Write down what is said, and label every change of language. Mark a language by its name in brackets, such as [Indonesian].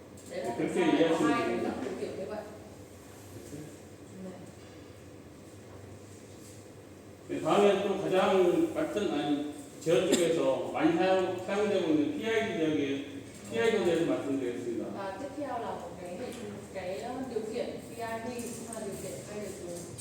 [Vietnamese] Đấy là có hai cái nấc điều khiển như vậy. [Korean] 다음에 또 가장 제어 쪽에서 많이 사용되고 있는 PID에 대해서 말씀드리겠습니다. [Vietnamese] Và tiếp theo là một cái điều khiển PID cũng là điều khiển hay được dùng